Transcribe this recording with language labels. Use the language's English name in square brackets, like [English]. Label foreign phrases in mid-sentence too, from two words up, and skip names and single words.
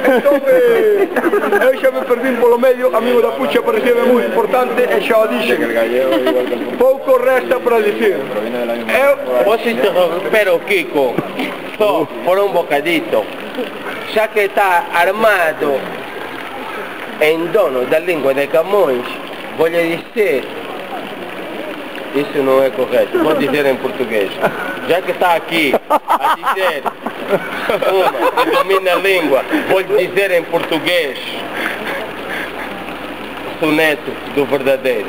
[Galician] Entón, eu xa me perdín polo medio, amigo da Pucha parecíame moi importante e xa o dixen. Pouco resta para dicir. Vos interromperon, Kiko, só por un bocadito, xa que está armado en dono da língua de Camões, [Portuguese] vou lhe dizer, isso não é correto, vou dizer em português, já que está aqui a dizer uma que domina a língua, vou lhe dizer em português, soneto do verdadeiro.